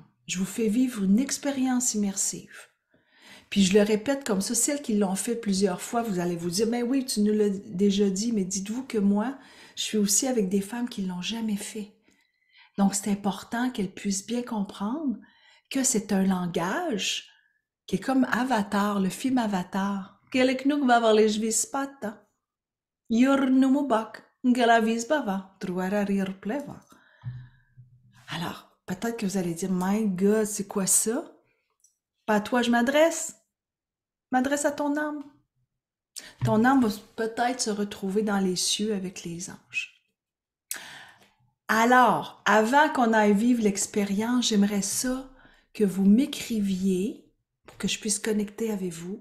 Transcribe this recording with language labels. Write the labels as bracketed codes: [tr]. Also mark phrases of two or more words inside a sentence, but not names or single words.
[fr] Je vous fais vivre une expérience immersive. Puis je le répète comme ça, celles qui l'ont fait plusieurs fois, vous allez vous dire, ben oui, tu nous l'as déjà dit, mais dites-vous que moi, je suis aussi avec des femmes qui ne l'ont jamais fait. Donc, c'est important qu'elles puissent bien comprendre que c'est un langage qui est comme Avatar, le film Avatar. Queleknuk va avoir les chevilles spata. Yurnumubak, galavis bava, truararir pleva. Alors, peut-être que vous allez dire, [en] my God, [fr] c'est quoi ça? Pas à toi je m'adresse à ton âme. Ton âme va peut-être se retrouver dans les cieux avec les anges. Alors, avant qu'on aille vivre l'expérience, j'aimerais ça que vous m'écriviez pour que je puisse connecter avec vous.